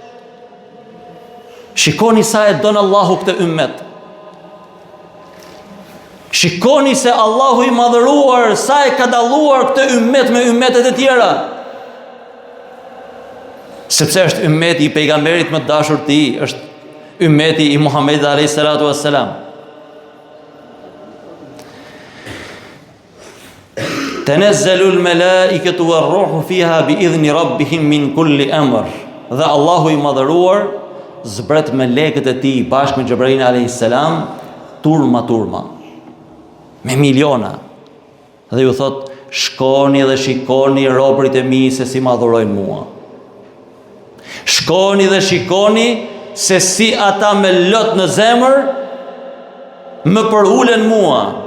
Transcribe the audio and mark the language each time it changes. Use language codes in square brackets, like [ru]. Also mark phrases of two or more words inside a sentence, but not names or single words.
[sq] Shikoni sa e don Allahu këtë ummet. Shikoni se Allahu i madhëruar sa e ka dalluar këtë ummet me ummetet e tjera. Sepse është ummeti i pejgamberit më të dashur të tij, është ummeti i Muhamedit [ar] عليه الصلاة والسلام. تنزل الملائكة والروح فيها بإذن ربهم من كل أمر. [sq] Dhe Allahu i madhëruar zbret melekët e tij bashkë me Xhebrailin [ar] عليه السلام [sq] turma, me miliona. Dhe ju thot, shkoni dhe shikoni robërit e mi se si më adhurojnë mua. Shkoni dhe shikoni se si ata me lot në zemër më përulen mua.